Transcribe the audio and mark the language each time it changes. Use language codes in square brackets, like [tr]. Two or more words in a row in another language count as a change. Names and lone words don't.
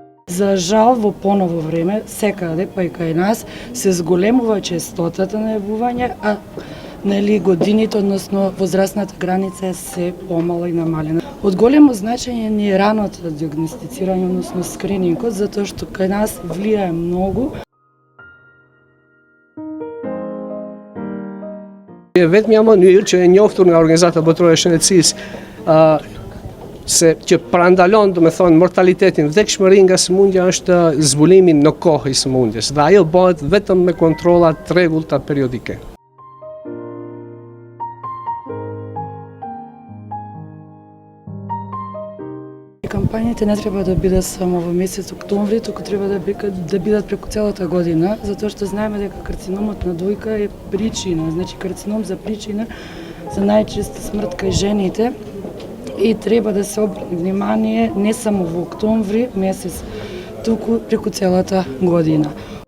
[mk] За жал, во поново време, секаде, па и кај нас, се зголемува честотата на јавување, а годините, односно возрастната граница е се помала и намалена. Од големо значење ни е раното диагностицирање, односно скринингот, затоа што кај нас влијае многу. [sq] Vetëm jam mënyrë që e njoftur nga Organizata Botërore e Shëndetësisë se që parandalon, domethënë, mortalitetin, vdekshmërinë nga sëmundja është zbulimi në kohë i sëmundjes dhe ajo bëhet vetëm me kontrolla të rregullta periodike. [mk] Кампањите не треба да бидат само во месец октомври, туку треба да бидат преку целата година, затоа што знаеме дека карциномот на дојка е причина, значи карцином за причина за најчеста смрт кај жените и треба да се обрати внимание не само во октомври месец, туку преку целата година.